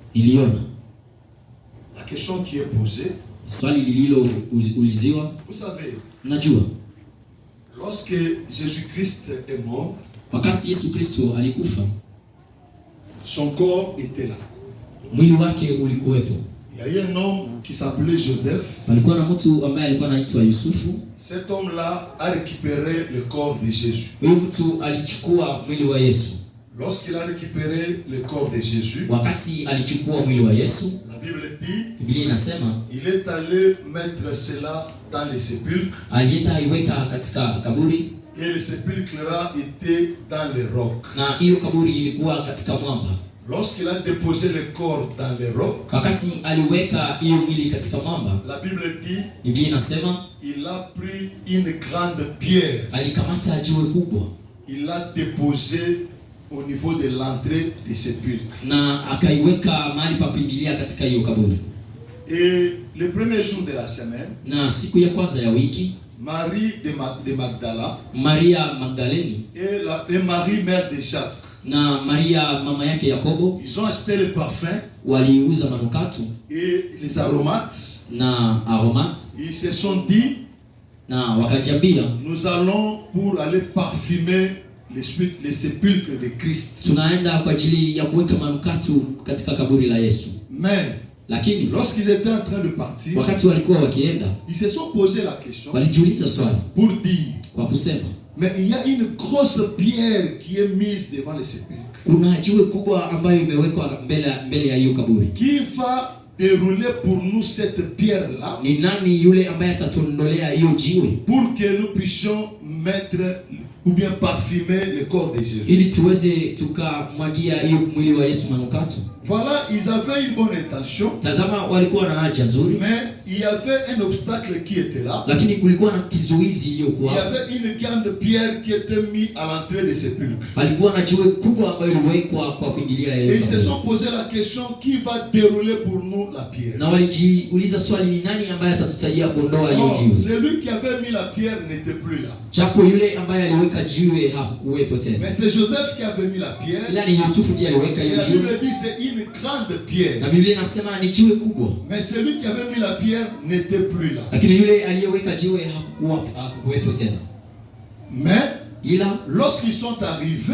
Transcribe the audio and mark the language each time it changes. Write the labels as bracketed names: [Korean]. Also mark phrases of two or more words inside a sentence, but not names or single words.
[French] La question qui est posée. Vous savez, lorsque Jésus-Christ est mort, son corps était là. Il y a un homme qui s'appelait Joseph. [Swahili] Palikuwa na mtu ambaye alikuwa anaitwa Yusufu. [French] Cet homme-là a récupéré le corps de Jésus. [Swahili] Huyu mtu alichukua mwili wa Yesu. [French] Lorsqu'il a récupéré le corps de Jésus, [Swahili] wakati alichukua mwili wa Yesu, [French] la Bible dit, [Swahili] Biblia inasema, [French] il est allé mettre cela dans le sépulcre. [Swahili] Alienda iweka katika kaburi. [French] Et le sépulcre-là était dans le roc. [Swahili] Na hiyo kaburi ilikuwa katika mwamba. [French] Lorsqu'il a déposé le corps dans le roc, [Swahili] wakati aliweka hiyo mwili katika mwamba, [French] la Bible dit, [Swahili] Biblia inasema, [French] il a pris une grande pierre. [Swahili] Alikamata jiwe kubwa. [French] Il l'a déposé au niveau de l'entrée du sépulcre. [Swahili] Na akaiweka mahali pa kuingilia katika hiyo kaburi. [French] Et le premier jour de la semaine, [Swahili] na siku ya kwanza ya wiki, [French] Marie de Magdala, [Swahili] Maria Magdaleni, [French] et Marie mère de Jacques, [Swahili] na Maria mama yake Yakobo, [French] ils ont acheté le parfum, [Swahili] waliuza manukato [French] et les aromates, [Swahili] na aromates. [French] Ils se sont dit, [Swahili] na wakajiambia, [French] nous allons pour aller parfumer les sépulcres de Christ. [Swahili] Tunaenda kwa ajili ya kuweka manukato katika kaburi la Yesu. [French] Mais [Swahili] lakini [French] lorsqu'ils étaient en train de partir, [Swahili] wakati walikuwa wakienda, [French] ils se sont posé la question, [Swahili] walijiuliza swali, [French] pour dire, [Swahili] kwa kusema, [French] mais il y a une grosse pierre qui est mise devant le sépulcre. [Swahili] Kuna jiwe kubwa ambayo imewekwa mbele ya hiyo kaburi. [French] Qui va dérouler pour nous cette pierre-là? [Swahili] Ni nani yule ambaye atatuondolea hiyo jiwe? [French] Pour que nous puissions mettre ou bien parfumer le corps de Jésus. [Swahili] Ili tuweze tukamwagia hiyo mwili wa Yesu manukato. [French] Voilà, ils avaient une bonne intention. [Swahili] Tazama, walikuwa na haja nzuri. [French] Mais il y avait un obstacle qui était là. [Swahili] Lakini kulikuwa na kizuizi iliyokuwa. [French] Il y avait une grande pierre qui était mise à l'entrée de sépulcre. [Swahili] Palikuwa na jiwe kubwa ambayo iliwekwa kwa kuingilia hiyo. [French] Et ils se sont posé la question, qui va dérouler pour nous la pierre? [Swahili] Na walijiuliza swali, ni nani ambaye atatusaidia kuondoa hiyo jiwe? [French] Celui qui avait mis la pierre n'était plus là. [Swahili] Japo yule ambaye aliweka jiwe hakuwepo tena. [French] Mais c'est Joseph qui avait mis la pierre. [Swahili] Ila ni Yusufu ndiye aliweka hiyo jiwe. [French] La Bible dit c'est une grande pierre. [Swahili] Na Biblia inasema ni jiwe kubwa. [French] Mais celui qui avait mis la pierre n'était plus là. [Swahili] Lakini yule aliyeweka jiwe hakuwepo tena. [French] Mais [Swahili] ila [French] lorsqu'ils sont arrivés,